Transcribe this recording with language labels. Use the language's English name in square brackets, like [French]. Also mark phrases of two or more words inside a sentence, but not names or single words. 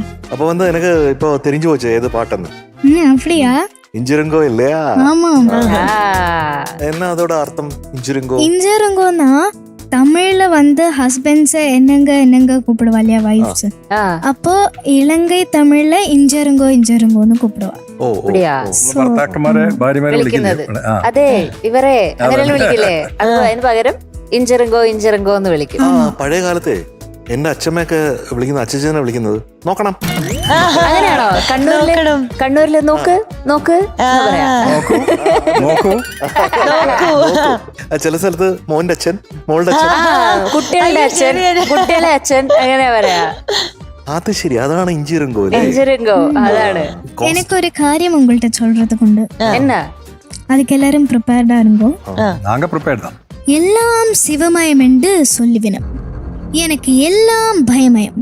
[Tamil] அப்ப எனக்கு இப்போ தெரிஞ்சு போச்சு எது பாட்டுன்னு. அப்படியா? இஞ்சிருங்கோ இல்லையா? ஆமா. என்ன அதோட அர்த்தம்? இஞ்சிருங்கோ. இஞ்சிருங்கோனா தமிழ்ல ஹஸ்பண்ட்ஸ் என்னங்க கூப்பிடுவா இல்லையா, வைஃப்ஸ். அப்போ இலங்கை தமிழ்ல ഇഞ്ചിരുங்கോ ഇഞ്ചിരുங்கോன்னு கூப்பிடுவா. [Malayalam] ഭർത്താക്കന്മാരെ ഭാര്യമാരെ വിളിക്കുന്നത്. അതെ, ഇവരെ അങ്ങനെ വിളിക്കില്ലേ? അതിന് പകരം [Tamil] இஞ்சிருங்கோ இஞ்சிருங்கோ [Malayalam] എന്ന് വിളിക്കും. പഴയ കാലത്തെ എന്റെ അച്ഛമ്മയൊക്കെ വിളിക്കുന്ന അച്ഛനെ വിളിക്കുന്നത് നോക്കണം. അങ്ങനെയാണോ? കണ്ണൂരില് നോക്ക് നോക്ക് നോക്കൂ. ചില സ്ഥലത്ത് മോന്റെ അച്ഛൻ, മോളുടെ അച്ഛൻ, കുട്ടികളുടെ അച്ഛൻ, കുട്ടികളെ അച്ഛൻ, അങ്ങനെ പറയാ. [Tamil] அது சரி, அതാണ് இஞ்சிருங்கோ. இஞ்சிருங்கோ அതാണ്. எனக்கு ஒரு காரியம் உங்கள்கிட்ட சொல்றதுக்கு உண்டு. என்ன? அதுக்கு எல்லாரும் ப்ரிப்பேர்டா இருங்கோ. நாங்க ப்ரிப்பேர்ட் தான். எல்லாம் சிவமயம் என்று சொல்லிவினம், எனக்கு எல்லாம் பயமயம்.